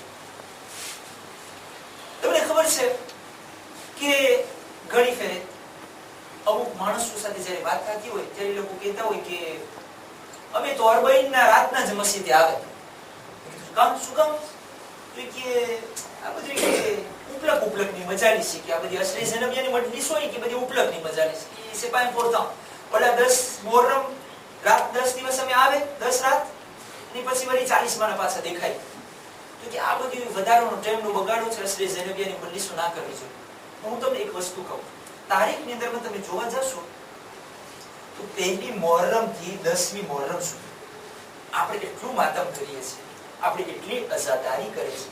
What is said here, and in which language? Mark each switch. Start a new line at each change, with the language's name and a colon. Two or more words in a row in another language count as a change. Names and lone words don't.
Gujarati: તમને ખબર છે કે ઘણી ફેરે અમુક માણસો સાથે જ્યારે વાત થતી હોય ત્યારે લોકો કહેતા હોય કે અમે તો અરબઈનના રાતના જ મસ્જિદે આવે. કામ શું કામ? તો કે આ બધી કે ઉપલકની મજાલી છે, કે આ બધી અસલી ઝૈનબિયાની મજલિસ હોય કે બધી ઉપલકની મજાલી છે, એ
French: c'est pas important.
Gujarati: ઓલા 10 મુહર્રમ રાત 10 દિવસ અમે આવે, 10 રાત, અને પછી વળી 40 માના પાછા દેખાય. તો કે આ બધી વધારાનો ટાઈમનો બગાડો છે, અસલી ઝૈનબિયાની મજલિસો ના કરવી જોઈએ. હું તમને એક વસ્તુ કહું, તારીખની અંદરમાં તમે જોવા જશો તો 1લી મુહર્રમ થી 10મી મુહર્રમ સુધી આપણે એટલું માતમ કરીએ છીએ, આપણે એટલી અઝાદારી કરીએ છીએ.